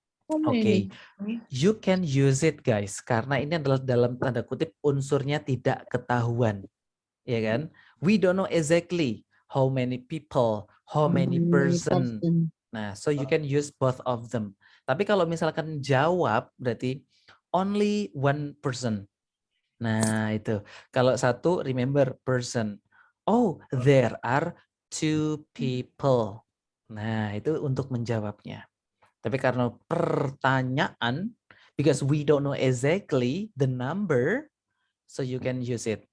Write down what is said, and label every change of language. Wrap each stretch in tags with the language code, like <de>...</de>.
<id>Oke,</id> <en>you can use it guys,</en> <id>karena ini adalah dalam tanda kutip unsurnya tidak ketahuan, ya kan?</id> <en>We don't know exactly how many people, how many person. Nah, so you can use both of them.</en> <id>Tapi kalau misalkan jawab berarti</id> <en>only one person.</en> <id>Nah, itu. Kalau satu,</id> <en>remember person. Oh, there are two people.</en> <id>Nah, itu untuk menjawabnya. Tapi karena pertanyaan,</id> <en>because we don't know exactly the number, so you can use it.</en>